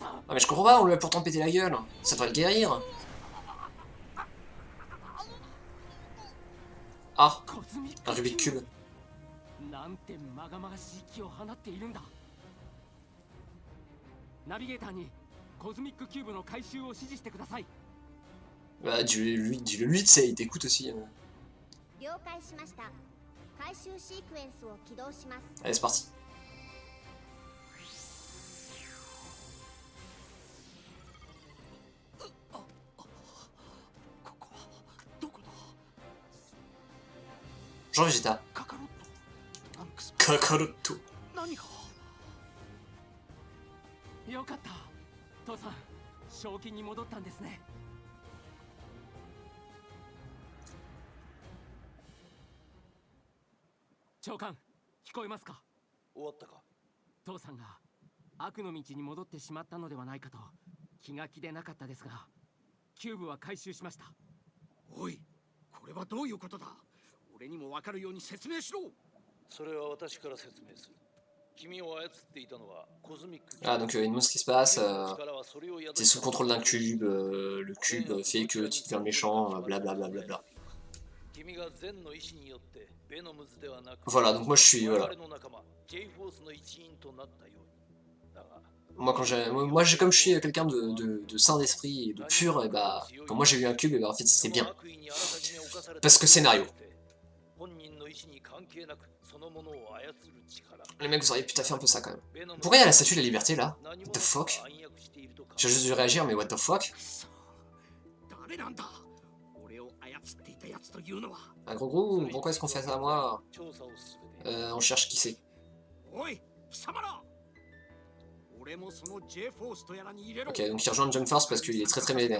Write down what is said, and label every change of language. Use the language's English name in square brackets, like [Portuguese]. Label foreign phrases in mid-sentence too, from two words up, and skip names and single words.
[French] Ah mais je comprends pas, on lui a pourtant pété la gueule. Ça devrait le guérir. Ah, un Rubik's Cube. [Japanese] なんてまがまがしい気を放っているんだ。ナビゲーターにコズミックキューブの回収を指示してください。 [French] Bah, dis-le lui, tu sais, il t'écoute aussi. Allez, c'est parti. Jean Vegeta. Kakaroto. [Japanese] よかった。父さん、正気に戻ったんですね。長官、聞こえますか？終わったか？父さんが悪の道に戻ってしまったのではないかと気が気でなかったですが、キューブは回収しました。おい、これはどういうことだ？俺にも分かるように説明しろ。それは私から説明する。君を操っていたのはコズミック。 [French] Ah, donc une monstre qui se passe, t'es sous le contrôle d'un cube, le cube fait que tu deviens méchant, blablabla. Voilà, donc moi je suis, voilà. Moi, comme je suis quelqu'un de sain d'esprit et de pur, et bah, quand moi j'ai eu un cube, et bah en fait c'était bien. Parce que scénario. Les mecs, vous auriez pu taffer un peu ça quand même. Pourquoi il y a la statue de la liberté là? [English] What the fuck? [French] J'ai juste dû réagir, mais [English] what the fuck? [French] Un gros gros, pourquoi est-ce qu'on fait ça à moi? On cherche qui c'est. Ok, donc il rejoint Jump Force parce qu'il est très très vénère.